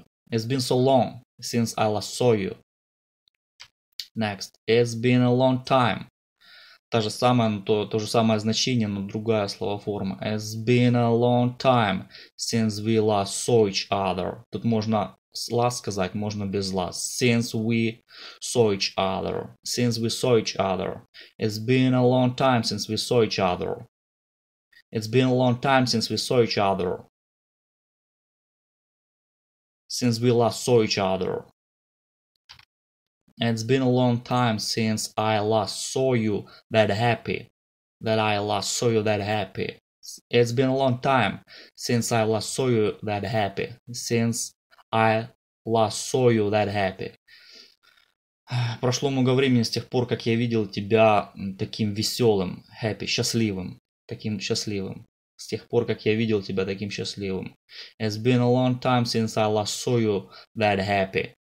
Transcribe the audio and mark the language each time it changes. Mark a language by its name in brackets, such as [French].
[English] It's been so long since I last saw you. Next. It's been a long time. [Russian] То же самое значение, но другая словоформа. [English] It's been a long time since we last saw each other. [Russian] Тут можно с last сказать, можно без last. [English] Since we saw each other. It's been a long time since we saw each other. Since we last saw each other. It's been a long time since I last saw you that happy. It's been a long time since I last saw you that happy. [Russian] Прошло много времени с тех пор, как я видел тебя таким веселым, happy, счастливым, таким счастливым. С тех пор, как я видел тебя таким счастливым. [English] It's been a long time since I last saw you that happy.